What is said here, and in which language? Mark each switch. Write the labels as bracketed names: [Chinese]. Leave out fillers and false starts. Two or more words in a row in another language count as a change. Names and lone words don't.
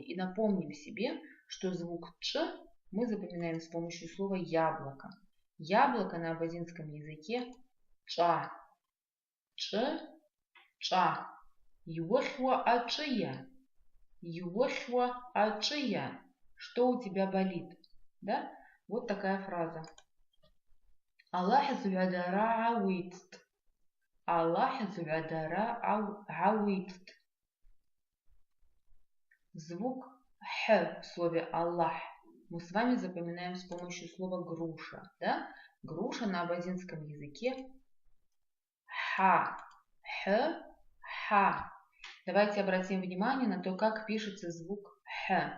[Russian] И напомним себе, что звук ч мы запоминаем с помощью слова яблоко. Яблоко на абазинском языке ча. [Abaza] Ч, ча. Юохуа ачия. Юохуа ачия. [Russian] Что у тебя болит? Да? Вот такая фраза. [Abaza] Аллах зуядара ауитст. Аллах зуядара ауитст. [Russian] Звук х в слове Аллах мы с вами запоминаем с помощью слова груша. Да? Груша на абазинском языке ха. [Abaza] Х, ха. [Russian] Давайте обратим внимание на то, как пишется звук х.